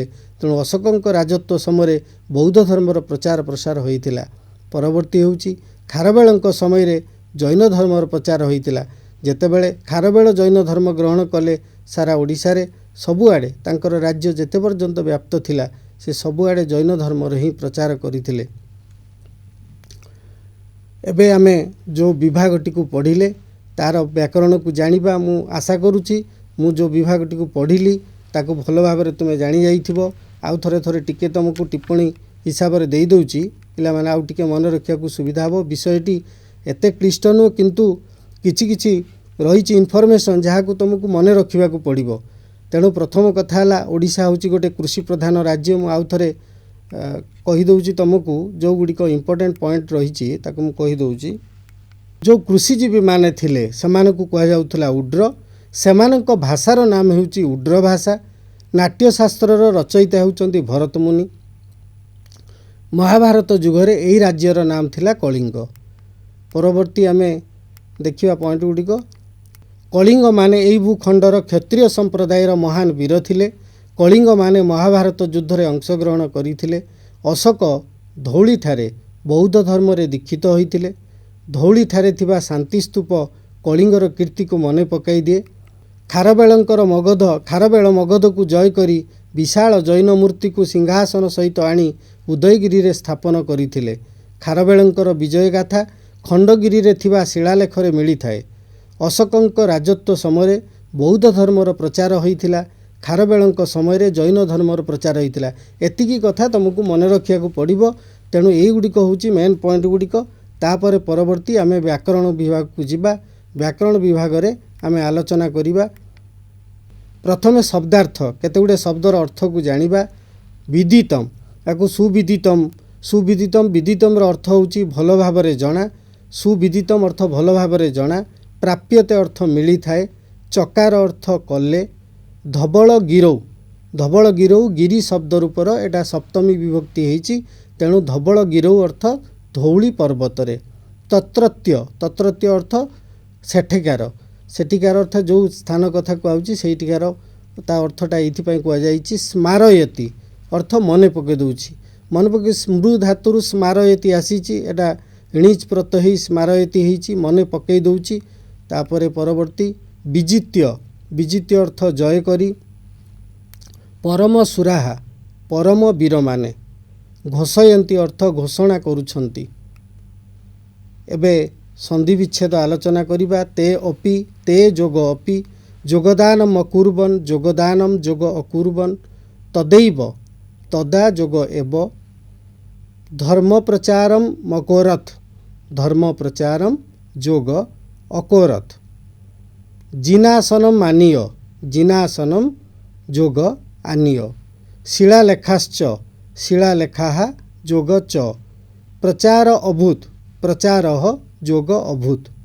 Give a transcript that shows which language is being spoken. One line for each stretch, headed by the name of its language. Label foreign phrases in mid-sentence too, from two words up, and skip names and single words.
Odia: ତେଣୁ ଅଶୋକଙ୍କ ରାଜତ୍ୱ ସମୟରେ ବୌଦ୍ଧ ଧର୍ମର ପ୍ରଚାର ପ୍ରସାର ହୋଇଥିଲା। ପରବର୍ତ୍ତୀ ହେଉଛି ଖାରବେଳଙ୍କ ସମୟରେ ଜୈନ ଧର୍ମର ପ୍ରଚାର ହୋଇଥିଲା। ଯେତେବେଳେ ଖାରବେଳ ଜୈନ ଧର୍ମ ଗ୍ରହଣ କଲେ ସାରା ଓଡ଼ିଶାରେ ସବୁଆଡ଼େ ତାଙ୍କର ରାଜ୍ୟ ଯେତେ ପର୍ଯ୍ୟନ୍ତ ବ୍ୟାପ୍ତ ଥିଲା ସେ ସବୁଆଡ଼େ ଜୈନ ଧର୍ମର ହିଁ ପ୍ରଚାର କରିଥିଲେ। ଏବେ ଆମେ ଯୋଉ ବିଭାଗଟି କୁ ପଢ଼ିଲେ ତାର ବ୍ୟାକରଣ କୁ ଜାଣିବା। ମୁଁ ଆଶା କରୁଛି ମୁଁ ଯୋଉ ବିଭାଗଟି କୁ ପଢ଼ିଲି ତାକୁ ଭଲ ଭାବରେ ତୁମେ ଜାଣି ଯାଇଥିବ। ଆଉ ଥରେ ଥରେ ଟିକେ ତୁମକୁ ଟିପ୍ପଣୀ ହିସାବ ରେ ଦେଇ ଦଉଛି, ପିଲା ମାନେ ଆଉ ଟିକେ ମନ ରଖିବା କୁ ସୁବିଧା ହେବ। ବିଷୟଟି ଏତେ କ୍ଲିଷ୍ଟ ନୁହେଁ, କିନ୍ତୁ କିଛି କିଛି ରହିଛି ଇନଫର୍ମେସନ ଯାହା କୁ ତୁମକୁ ମନ ରଖିବା କୁ ପଡ଼ିବ। ତେଣୁ ପ୍ରଥମ କଥା ହେଲା ଓଡ଼ିଶା ହେଉଛି ଗୋଟେ କୃଷି ପ୍ରଧାନ ରାଜ୍ୟ। ମୁଁ ଆଉ ଥରେ କହି ଦଉଛି ତୁମକୁ ଯୋଉ ଗୁଡ଼ିକ
English: important point
Odia: ରହିଛି ତାକୁ ମୁଁ କହି ଦଉଛି। ଯୋଉ କୃଷିଜୀବୀ ମାନେ ଥିଲେ ସେମାନ କୁ କୁହା ଯାଉଥିଲା ଉଡ୍ର। ସେମାନଙ୍କ ଭାଷାର ନାମ ହେଉଛି ଉଡ୍ର ଭାଷା। ନାଟ୍ୟଶାସ୍ତ୍ରର ରଚୟିତା ହେଉଛନ୍ତି ଭରତ ମୁନି। ମହାଭାରତ ଯୁଗରେ ଏହି ରାଜ୍ୟର ନାମ ଥିଲା କଳିଙ୍ଗ। ପରବର୍ତ୍ତୀ ଆମେ ଦେଖିବା ପଏଣ୍ଟ ଗୁଡ଼ିକ। କଳିଙ୍ଗ ମାନେ ଏହି ଭୂଖଣ୍ଡର କ୍ଷତ୍ରିୟ ସମ୍ପ୍ରଦାୟର ମହାନ ବୀର ଥିଲେ। କଳିଙ୍ଗ ମାନେ ମହାଭାରତ ଯୁଦ୍ଧ ରେ ଅଂଶଗ୍ରହଣ କରିଥିଲେ। ଅଶୋକ ଧଉଳି ଠାରେ ବୌଦ୍ଧ ଧର୍ମ ରେ ଦୀକ୍ଷିତ ହୋଇଥିଲେ। ଧଉଳି ଠାରେ ଥିବା ଶାନ୍ତି ସ୍ତୂପ କଳିଙ୍ଗର କୀର୍ତ୍ତି କୁ ମନେ ପକାଇ ଦିଏ। ଖାରବେଳଙ୍କର ମଗଧ ଖାରବେଳ ମଗଧ କୁ ଜୟ କରି ବିଶାଳ ଜୈନ ମୂର୍ତ୍ତି କୁ ସିଂହାସନ ସହିତ ଆଣି ଉଦୟଗିରି ରେ ସ୍ଥାପନ କରିଥିଲେ। ଖାରବେଳଙ୍କର ବିଜୟ ଗାଥା ଖଣ୍ଡଗିରି ରେ ଥିବା ଶିଳାଲେଖ ରେ ମିଳି ଥାଏ। ଅଶୋକଙ୍କ ରାଜତ୍ୱ ସମୟ ବୌଦ୍ଧ ଧର୍ମର ପ୍ରଚାର ହୋଇଥିଲା। ଖାରବେଳଙ୍କ ସମୟ ଜୈନ ଧର୍ମର ପ୍ରଚାର ହୋଇଥିଲା। ଏତିକି କଥା ତୁମକୁ ମନ ରଖିବା କୁ ପଡ଼ିବ। ତେଣୁ ଏଇ ଗୁଡ଼ିକ ହେଉଛି
English: main point
Odia: ଗୁଡ଼ିକ। ତାପର ପରବର୍ତ୍ତୀ ଆମେ ବ୍ୟାକରଣ ବିଭାଗ କୁ ଯିବା। ବ୍ୟାକରଣ ବିଭାଗ ରେ ଆମେ ଆଲୋଚନା କରିବା। ପ୍ରଥମେ ଶବ୍ଦାର୍ଥ କେତେ ଗୁଡ଼େ ଶବ୍ଦର ଅର୍ଥ କୁ ଜାଣିବା। ବିଦିତମ ଯାହାକୁ ସୁବିଦିତମ। ସୁବିଦିତମ ବିଦିତମ ର ଅର୍ଥ ହେଉଛି ଭଲ ଭାବରେ ଜଣା। ସୁବିଦିତମ ଅର୍ଥ ଭଲ ଭାବରେ ଜଣା। ପ୍ରାପ୍ୟତେ ଅର୍ଥ ମିଳି ଥାଏ। ଚକାର ଅର୍ଥ କଲେ।
Sanskrit: धबल गिरौ धबल गिरौ
Odia: ଗିରି ଶବ୍ଦ ରୂପର ଏଟା ସପ୍ତମୀ ବିଭକ୍ତି ହେଉଛି। ତେଣୁ
Sanskrit: धबल गिरौ
Odia: ଅର୍ଥ ଧଉଳି ପର୍ବତ ରେ। ତତ୍ରତ୍ୟ ତତ୍ରତ୍ୟ ଅର୍ଥ ସେଠିକାର। ସେଠିକାର ଅର୍ଥ ଯୋଉ ସ୍ଥାନ କଥା କହୁଛି ସେଠିକାର ତା ଅର୍ଥଟା ଏଠି ପାଇଁ କୁହା ଯାଉଛି। ସ୍ମାରୟତି ଅର୍ଥ ମନେ ପକାଇ ଦଉଛି। ମନ ପକା ସ୍ମୃ ଧାତୁରୁ ସ୍ମାରୟତି ଆସିଛି। ଏଟା ଣିଚ ପ୍ରତ୍ୟୟ ସ୍ମାରୟତି ହେଉଛି ମନେ ପକାଇ ଦଉଛି। ତାପରେ ପରବର୍ତ୍ତୀ ବିଜିତ୍ୟ ବିଜିତ୍ୟ ଅର୍ଥ ଜୟ କରି। ପରମ ସୁରାହା ପରମ ବୀର ମାନେ। ଘୋଷୟନ୍ତି ଅର୍ଥ ଘୋଷଣା କରୁଛନ୍ତି। ଏବେ ସନ୍ଧି ବିଚ୍ଛେଦ ଆଲୋଚନା କରିବା।
Sanskrit: ते अपि ते जोग अपि जोगदानम अकुर्बन जोगदानम जोग अकुर्बन तदैव तदा जोग एव धर्म प्रचारम मकोरथ धर्म प्रचारम जोग अकोरथ जिनासनम आनीय जिनासनम जोग आनीय शिलालेखाश्च शिलालेखा जोग च प्रचार अभूत प्रचारः जोग अभूत।